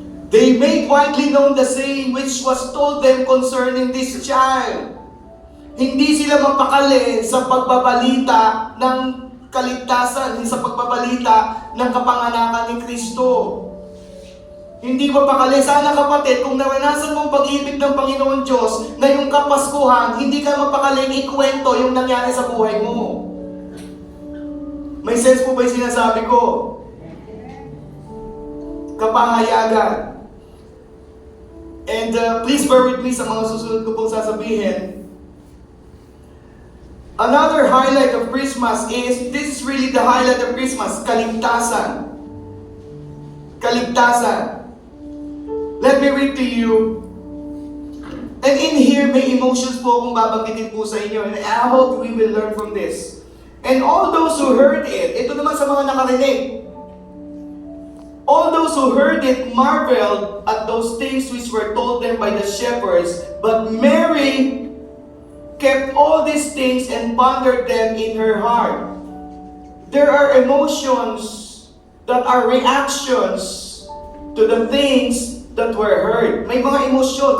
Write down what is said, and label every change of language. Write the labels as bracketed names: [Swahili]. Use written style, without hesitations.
[English] They made widely known the saying which was told them concerning this child. [Filipino] Hindi sila mapakali sa pagbabalita ng kaligtasan, sa pagbabalita ng kapanganakan ni Kristo. Hindi mapakali. Sana kapatid, kung naranasan mong pag-ibig ng Panginoon Diyos ngayong Kapaskuhan, hindi ka mapakaling ikwento yung nangyari sa buhay mo. May sense po ba yung sinasabi ko? Kapahayagan. [English] And please bear with me [Filipino] sa mga susunod ko pong sasabihin. [English] Another highlight of Christmas is, this is really the highlight of Christmas, kaligtasan. Kaligtasan. Let me read to you. And in here, [Filipino] may emotions po akong babanggitin po sa inyo. [English] And I hope we will learn from this. And all those who heard it, [Filipino] ito naman sa mga nakarinig. [English] All those who heard it marveled at those things which were told them by the shepherds, but Mary kept all these things and pondered them in her heart. There are emotions that are reactions to the things that were heard. [Filipino] May mga emosyon.